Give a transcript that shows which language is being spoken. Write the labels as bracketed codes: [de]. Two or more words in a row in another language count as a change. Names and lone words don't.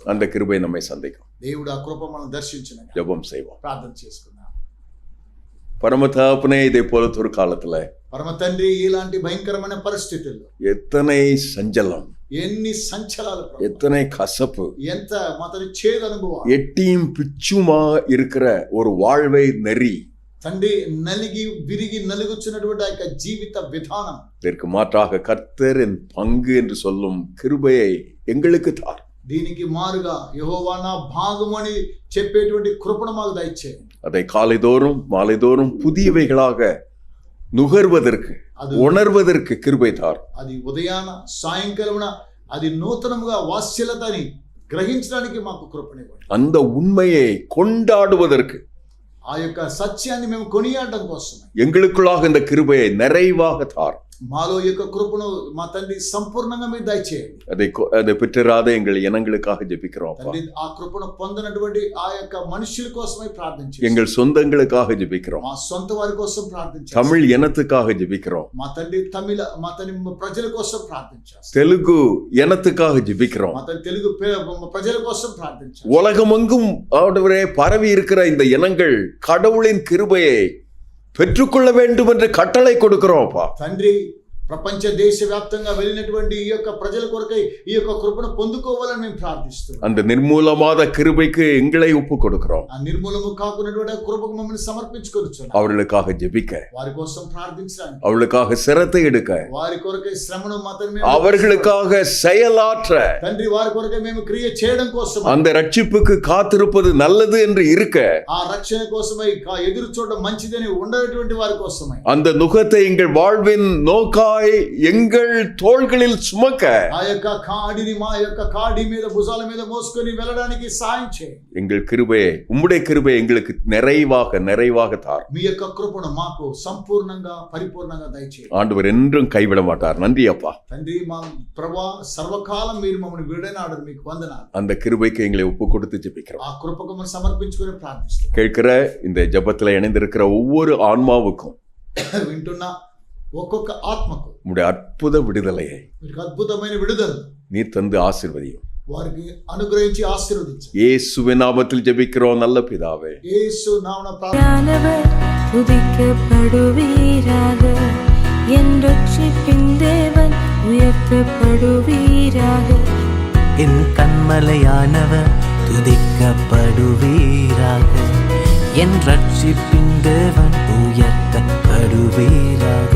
[ta] அந்த கிருபை நம்மை சந்திக்கும். [te] దేవుడు ఆ కృప మనం దర్శించిన [ta] ஜெபம் செய்வோம். [te] ప్రార్థన చేసుకుందాం. [ta] பரமதகப்பனே, இதை போல ஒரு காலத்துல [te] పరమ తండ్రి, ఇలాంటి భయంకరమైన పరిస్థితుల్లో [ta] எத்தனை சஞ்சலம், [te] ఎన్ని సంచలాలు, [ta] எத்தனை கசப்பு, [te] ఎంత మాత్రం చేదు అనుభవం, [ta] எட்டியும் பிச்சுமா இருக்கிற ஒரு வாழ்வை நெறி, [te] తండ్రి నలిగి విరిగి నలుగుచున్నటువంటి ఆ యొక్క జీవిత విధానం, [ta] இதற்கு மாற்றாக கர்த்தரின் பங்கு என்று சொல்லும் கிருபையை எங்களுக்கு தார். [te] దీనికి మారుగా యెహోవా నా భాగమని చెప్పేటువంటి కృపను మాకు దయచేయండి. [ta] அதை காலைதோறும் மாலைதோறும் புதியவைகளாக நுகர்வதற்கு, உணர்வதற்கு கிருபை தார். [te] అది ఉదయాన సాయంకాలమున అది నూతనముగా వాత్సల్యతని గ్రహించడానికి మాకు కృపనివ్వండి. [ta] அந்த உண்மையை கொண்டாடுவதற்கு [te] ఆ యొక్క సత్యాన్ని మేము కొనియాడడం కోసమే [ta] எங்களுக்குள்ளாக இந்த கிருபையை நிறைவாக தார். [te] మాలో యొక్క కృపను మా తండ్రి సంపూర్ణంగా మీరు దయచేయండి. [ta] அதை பெற்றிராத எங்கள் இனங்களுக்காக ஜெபிக்கிறோம் அப்பா. [te] తండ్రి ఆ కృపను పొందనటువంటి ఆ యొక్క మనుషుల కోసమే ప్రార్థించండి. [ta] எங்கள் சொந்தங்களுக்காக ஜெபிக்கிறோம். [te] మా సొంత వారి కోసం ప్రార్థించండి. [ta] தமிழ் இனத்துக்காக ஜெபிக்கிறோம். [te] మా తండ్రి మా తండ్రి ప్రజల కోసం ప్రార్థించాలి. [ta] தெலுங்கு இனத்துக்காக ஜெபிக்கிறோம். [te] మా తండ్రి తెలుగు ప్రజల కోసం ప్రార్థించాలి. [ta] உலகமெங்கும் ஆண்டவரே பரவி இருக்கிற இந்த இனங்கள் கடவுளின் கிருபையை பெற்றுக்கொள்ள வேண்டும் என்று கட்டளை கொடுக்கிறோம் அப்பா. [te] తండ్రి ప్రపంచ దేశవ్యాప్తంగా వెళ్ళినటువంటి ఈ యొక్క ప్రజల కొరకై ఈ యొక్క కృపను పొందుకోవాలని మేము ప్రార్థిస్తున్నాం. [ta] அந்த நிர்மூலமாத கிருபைக்கு எங்களை ஒப்பு கொடுக்கிறோம். [te] ఆ నిర్మూలము కాకున్నటువంటి కృపకు మమ్మల్ని సమర్పించుకొనుచున్నాం. [ta] அவர்களுக்காக ஜெபிக்க, [te] వారి కోసం ప్రార్థించడానికి, [ta] அவர்களுக்காக சிரத்தை எடுக்க, [te] వారి కొరకై శ్రమను మాత్రమే, [ta] அவர்களுக்காக செயலாற்ற, [te] తండ్రి వారి కొరకై మేము క్రియ చేయడం కోసం, [ta] அந்த ரட்சிப்புக்கு காத்திருப்பது நல்லது என்று இருக்க, [te] ఆ రక్షణ కోసమై ఎదురు చూడడం మంచిదని ఉండేటువంటి వారి కోసమై, [ta] அந்த நுகத்தை எங்கள் வாழ்வின் நோக்காய் எங்கள் தோள்களில் சுமக்க, [te] ఆ యొక్క కాడిని మా యొక్క కాడి మీద భుజాల మీద మోసుకొని వెళ్ళడానికి సాయం చేయండి. [ta] எங்கள் கிருபையை, உம்முடைய கிருபை எங்களுக்கு நிறைவாக தார். [te] మీ యొక్క కృపను మాకు సంపూర్ణంగా పరిపూర్ణంగా దయచేయండి. [ta] ஆண்டவர் என்றும் கைவிட மாட்டார். நன்றி அப்பா. [te] తండ్రి మా ప్రభా సర్వకాలం మీరు మమ్మల్ని విడనాడరు, మీకు వందనాలు. [ta] அந்த கிருபைக்கு எங்களை ஒப்பு கொடுத்து ஜெபிக்கிறோம். [te] ఆ కృపకు మనం సమర్పించుకొని ప్రార్థిస్తున్నాం. [ta] கேட்கிற இந்த ஜெபத்துல இணைந்திருக்கிற ஒவ்வொரு ஆன்மாவுக்கும் [te] వింటున్న ఒక్కొక్క ఆత్మకు [ta] உம்முடைய அற்புத விடுதலையை [te] మీకు అద్భుతమైన విడుదల [ta] நீர் தந்து ஆசீர்வதியும். [te] వారికి అనుగ్రహించి ఆశీర్వదించండి. [ta] இயேசுவின் நாமத்தில் ஜெபிக்கிறோம் நல்ல பிதாவே. [te] యేసు నామమున [ta] ஞானவர் துதிக்கப்படுவீராக, என் ரட்சிப்பின் தேவன் உயர்த்தப்படுவீராக. என் கண்மலையானவர் துதிக்கப்படுவீராக, என் ரட்சிப்பின் தேவன் உயர்த்தப்படுவீராக.